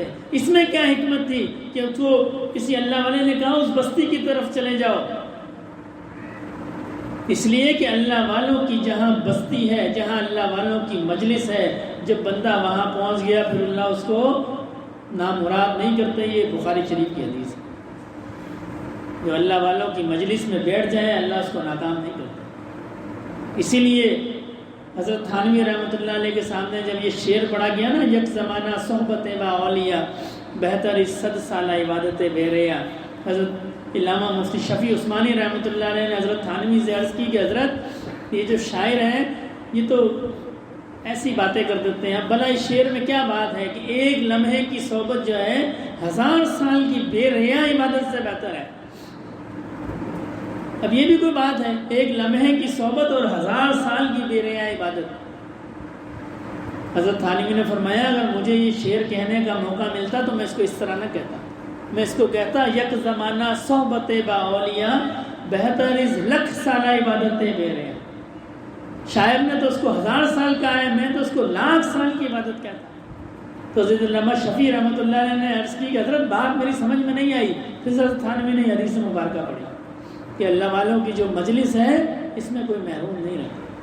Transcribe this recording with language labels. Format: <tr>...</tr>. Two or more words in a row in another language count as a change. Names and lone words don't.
<ur>اس میں کیا حکمت تھی کہ اس کو کسی اللہ والے نے کہا اس بستی کی طرف چلے جاؤ، اس لیے کہ اللہ والوں کی جہاں بستی ہے، جہاں اللہ والوں کی مجلس ہے، جب بندہ وہاں پہنچ گیا پھر اللہ اس کو نامراد نہیں کرتے۔ یہ بخاری شریف کی حدیث ہے، جو اللہ والوں کی مجلس میں بیٹھ جائے اللہ اس کو ناکام نہیں کرتا۔ اسی لیے حضرت تھانوی</ur> <ar>رحمۃ اللہ علیہ</ar> <ur>کے سامنے جب یہ شعر پڑھا گیا نا،</ur> <fa>یک زمانہ صحبت با اولیاء بہتر 100 سالہ عبادت بے ریا،</fa> <ur>حضرت علامہ مفتی شفیع عثمانی</ur> <ar>رحمۃ اللہ علیہ</ar> <ur>نے حضرت تھانوی سے عرض کی کہ حضرت یہ جو شاعر ہیں یہ تو ایسی باتیں کر دیتے ہیں، بھلا اس شعر میں کیا بات ہے کہ ایک لمحے کی صحبت جو ہے 1000 سال کی بے ریا عبادت سے بہتر ہے۔ اب یہ بھی کوئی بات ہے، ایک لمحے کی صحبت اور 1000 سال کی بے ریا عبادت۔ حضرت تھانوی نے فرمایا اگر مجھے یہ شعر کہنے کا موقع ملتا تو میں اس کو اس طرح نہ کہتا، میں اس کو کہتا</ur> <fa>یک زمانہ صحبت با اولیاء بہتر از 1,00,000 سالہ عبادت بے ریا۔</fa> <ur>شاعر نے تو اس کو 1000 سال کہا ہے، میں تو اس کو 1,00,000 سال کی عبادت کہتا۔ تو حضرت علامہ شفیع</ur> <ar>رحمۃ اللہ علیہ</ar> <ur>نے عرض کی کہ حضرت بات میری سمجھ میں نہیں آئی۔ پھر حضرت تھانوی نے حدیث مبارکہ پڑھی کہ اللہ والوں کی جو مجلس ہے اس میں کوئی محروم نہیں رہتا۔</ur>